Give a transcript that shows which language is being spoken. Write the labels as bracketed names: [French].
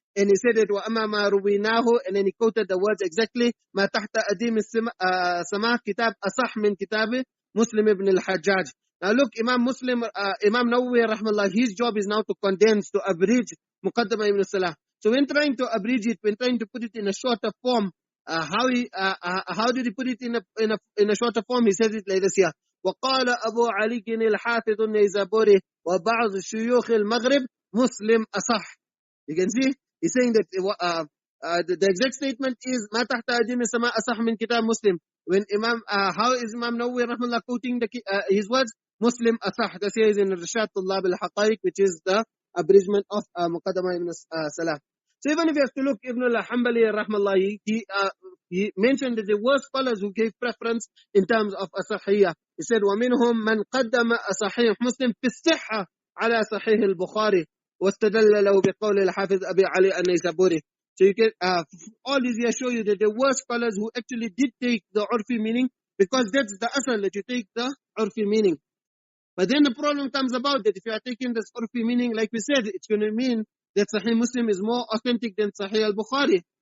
[English] And he said it, [Arabic] وَأَمَا مَا رُوِينَاهُ, [English] and then he quoted the words exactly, [Arabic] مَا تَحْتَ أَدِيمِ السَّمَاءِ كِتَاب أَصَحْ مِنْ كِتَابِ [English] Muslim ibn al-Hajjaj. Now look, Imam Nawawi rahmallah, his job is now to condense, to abridge Muqaddimah ibn Salah. So when trying to abridge it, when trying to put it in a shorter form, how did he put it in a shorter form? He says it like this here. [Arabic] وقال أبو علي الحافظ النيزابوري وبعض شيوخ المغرب مسلم أصح. [English] You can see he's saying that the exact statement is [Arabic] ما تحت أديم السماء أصح من كتاب [English] Muslim. When how is Imam Nawawi rahmallah quoting his words? Muslim asah. This is in Rishad Tullab al-Haqaiq, which is the abridgment of Muqaddimah ibn Salah. So even if you have to look, Ibn al-Hanbali rahmallah, he mentioned that there were scholars who gave preference in terms of asahiyah. [Arabic] He said, وَمِنْهُمْ مَنْ قَدَّمَ Ṣahīh Muslim فِي الصِّحَّةِ عَلَى Ṣahīh al-Bukhārī وَاسْتَدَلَّ لَهُ بِقَوْلِ الْحَافِظ أبي علي an-Naysaburi. [English] So you can, all these here show you that there were scholars who actually did take the urfi meaning, because that's the asal, that you take the urfi meaning. But then the problem comes about that if you are taking this urfi meaning, like we said, it's going to mean that Ṣahīh Muslim is more authentic than Ṣahīh al-Bukhārī.